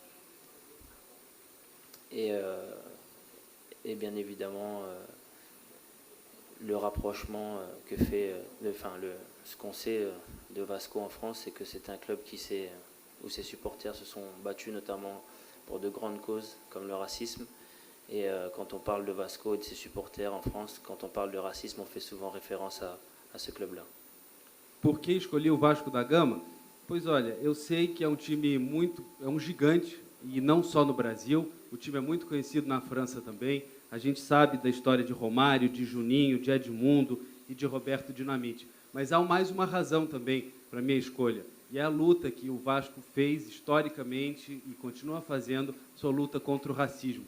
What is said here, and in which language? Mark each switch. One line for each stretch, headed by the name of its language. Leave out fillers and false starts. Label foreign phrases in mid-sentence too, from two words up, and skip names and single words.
French: Et bien évidemment le rapprochement que fait, ce qu'on sait de Vasco en France, c'est que c'est un club où ses supporters se sont battus notamment pour de grandes causes comme le racisme. Et quand on parle de Vasco et de ses supporters en France, quand on parle de racisme, on fait souvent référence à ce club-là.
Portuguese: Por que escolhi o Vasco da Gama? Pois olha, eu sei que é um time é um gigante, e não só no Brasil, o time é muito conhecido na França também. A gente sabe da história de Romário, de Juninho, de Edmundo e de Roberto Dinamite. Mas há mais uma razão também para a minha escolha, e é a luta que o Vasco fez historicamente e continua fazendo, sua luta contra o racismo.